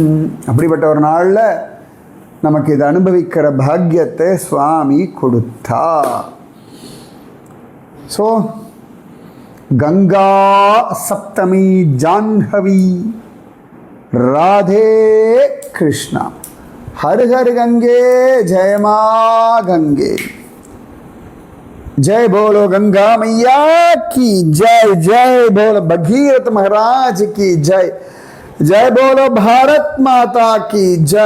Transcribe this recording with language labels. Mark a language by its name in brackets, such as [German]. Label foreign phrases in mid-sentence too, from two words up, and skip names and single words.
[Tamil] அப்படிப்பட்ட ஒரு நாளில் நமக்கு இதை அனுபவிக்கிற பாக்கியத்தை சுவாமி கொடுத்தா. ஸோ கங்கா சப்தமி ஜான்ஹவி. ராதே கிருஷ்ணா. [Hindi] हर हर गंगे जय माँ गंगे. जय बोलो गंगा मैया की जय. जय बोलो भगीरथ महाराज की जय. जय बोलो भारत माता की जय.